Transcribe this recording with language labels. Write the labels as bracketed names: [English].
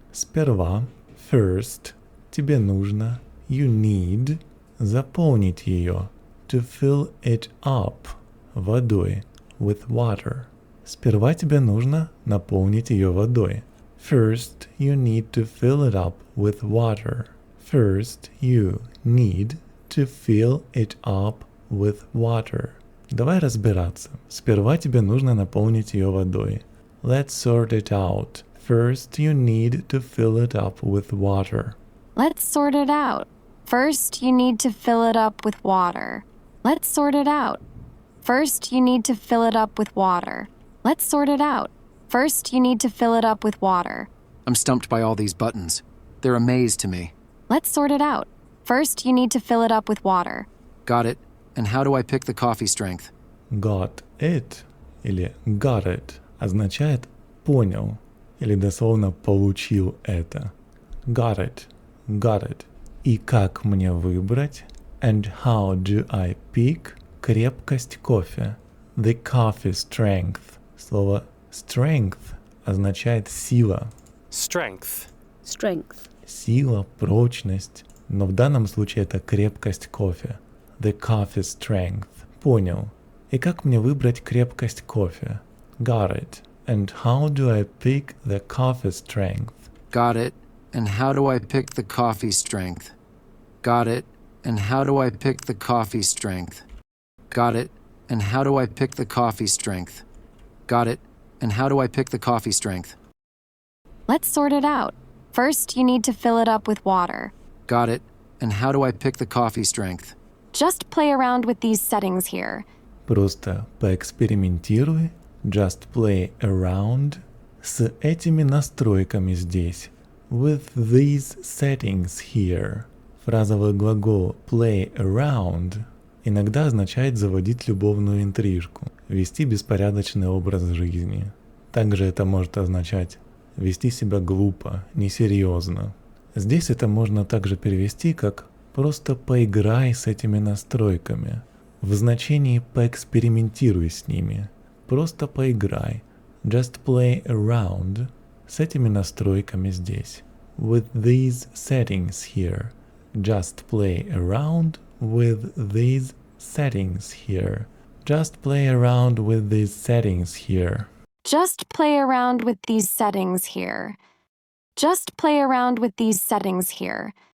[Russian] Сперва, [English] first, [Russian] тебе нужно, [English] you need, [Russian] заполнить ее, [English] to fill it up, [Russian] водой, [English] with water. [Russian] Сперва тебе нужно наполнить ее водой. [English] First, you need to fill it up with water. First, you need to fill it up with water. [Russian] Давай разбираться. Сперва тебе нужно наполнить ее водой. [English] Let's sort it out. First, you need to fill it up with water. Let's sort it out. First, you need to fill it up with water. Let's sort it out. First, you need to fill it up with water. Let's sort it out. First, you need to fill it up with water. I'm stumped by all these buttons. They're a maze to me. Let's sort it out. First, you need to fill it up with water. Got it. And how do I pick the coffee strength? Got it [Russian] или got it означает понял или дословно получил это. [English] Got it, got it. [Russian] И как мне выбрать? [English] And how do I pick [Russian] крепкость кофе? [English] The coffee strength. [Russian] Слово strength означает сила. [English] Strength. Strength. [Russian] Сила, прочность. Но в данном случае это крепкость кофе. [English] The coffee strength. [Russian] Понял. И как мне выбрать крепкость кофе? [English] Got it. And how do I pick the coffee strength? Got it. And how do I pick the coffee strength? Got it. And how do I pick the coffee strength? Got it. And how do I pick the coffee strength? Got it. And how do I pick the coffee strength? Let's sort it out. First, you need to fill it up with water. Got it. And how do I pick the coffee strength? Just play around with these settings here. [Russian] Просто поэкспериментируй. [English] Just play around. [Russian] С этими настройками здесь. [English] With these settings here. [Russian] Фразовый глагол play around иногда означает заводить любовную интрижку, вести беспорядочный образ жизни. Также это может означать вести себя глупо, несерьезно. Здесь это можно также перевести как «просто поиграй с этими настройками», в значении «поэкспериментируй с ними», «просто поиграй», [English] «just play around» [Russian] с этими настройками здесь. [English] With these settings here. Just play around with these settings here. Just play around with these settings here. Just play around with these settings here. Just play around with these settings here.